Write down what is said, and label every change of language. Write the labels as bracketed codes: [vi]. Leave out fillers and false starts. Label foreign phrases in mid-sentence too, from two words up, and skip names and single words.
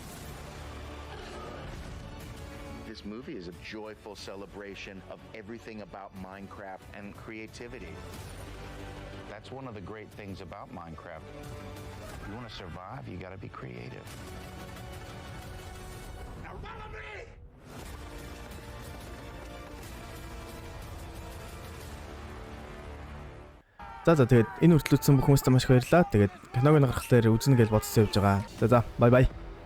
[en] This movie is a joyful celebration of everything about Minecraft and creativity. That's one of the great things about Minecraft. If you want to survive, you got to be creative. Now follow me! [mn] За тэгээд энэ хүртэл үзсэн бүх хүмүүстээ маш их баярлалаа. Тэгээд киног нь гаргахлаар үзнэ гэж бодсон явж байгаа. За бай бай.